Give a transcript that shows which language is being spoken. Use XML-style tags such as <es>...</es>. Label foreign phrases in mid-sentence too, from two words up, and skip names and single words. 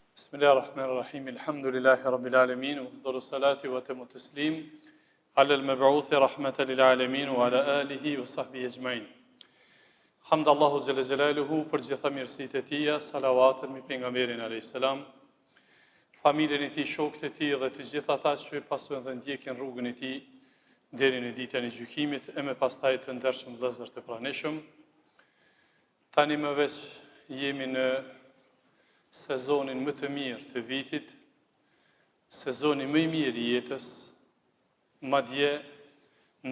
<ar>بسم الله الرحمن الرحيم. الحمد لله رب العالمين وأفضل الصلاة وأتم التسليم على المبعوث رحمة للعالمين وعلى آله وصحبه أجمعين.</ar> <sq>Hamdallahu</sq> <ar>جل جلاله</ar> <sq>për gjitha mirësitë e tij, salavatën mbi pejgamberin</sq> <ar>عليه السلام,</ar> <sq>familjen e tij, shokët e tij dhe të gjithë ata që pasojnë dhe ndjekin rrugën e tij deri në ditën e gjykimit e më pastaj të ndershëm vëllezër të pranishëm. Tani më veç jemi në sezonin më të mirë të vitit, sezoni më i mirë i jetës, madje në</sq>